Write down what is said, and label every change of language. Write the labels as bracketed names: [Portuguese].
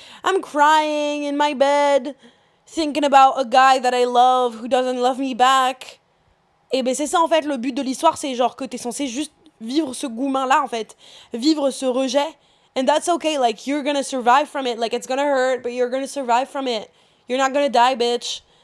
[English] I'm crying in my bed, thinking about a guy that I love who doesn't love me back. [French] Et ben c'est ça en fait le but de l'histoire, c'est genre que t'es censé juste vivre ce goumin là en fait, vivre ce rejet. [English] And that's okay, like you're gonna survive from it, like it's gonna hurt, but you're gonna survive from it. You're not gonna die, bitch.